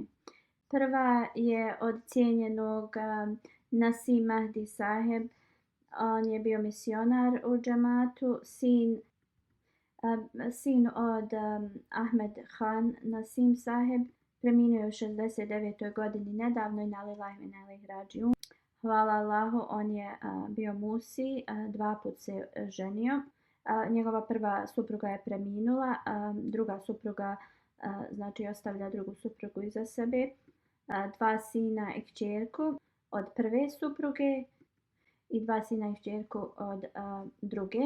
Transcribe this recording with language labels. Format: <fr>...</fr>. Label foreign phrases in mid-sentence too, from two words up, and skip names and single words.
<bs>Prva je od cijenjenog Nasim Mahdi Saheb. On je bio misionar u džematu, sin od Ahmed Khan Nasim Saheb. Preminuo je u 69. godini nedavno i</bs> <ar>إنا لله وإنا إليه راجعون.</ar> <bs>Hvala Allahu, on je bio musi, 2 put se ženio. Njegova prva supruga je preminula, druga supruga znači ostavlja drugu suprugu iza sebe, 2 sina i kćerku od prve supruge i 2 sina i kćerku od druge.</bs>